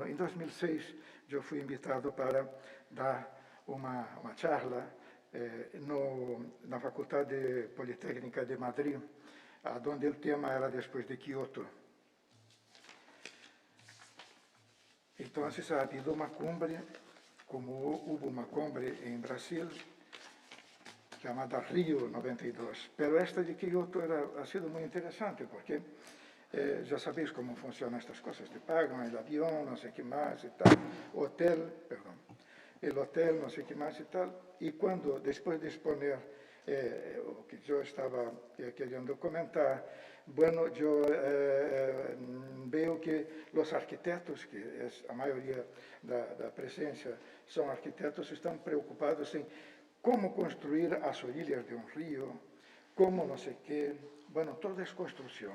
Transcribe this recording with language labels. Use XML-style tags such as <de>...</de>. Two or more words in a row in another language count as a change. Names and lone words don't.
<pt>Em 2006, eu fui invitado para dar uma charla na Faculdade Politécnica de Madrid, onde o tema era depois de Kioto. Então,</pt> <es>ha habido</es> <pt>uma cumbre, como houve uma cumbre em Brasil, chamada Rio 92.</pt> <es>Pero esta de Kioto ha sido</es> <pt>muito interessante, porque já sabéis como funcionam estas coisas, te pagam o avião, não sei o que mais e tal, hotel, não sei o que mais e tal, e quando, depois de exponer o que eu estava querendo comentar, bueno, eu vejo que os arquitetos, que é a maioria da presença são arquitetos, estão preocupados em como construir as orilhas de um rio, como não sei o que, bueno, toda é construção.</pt>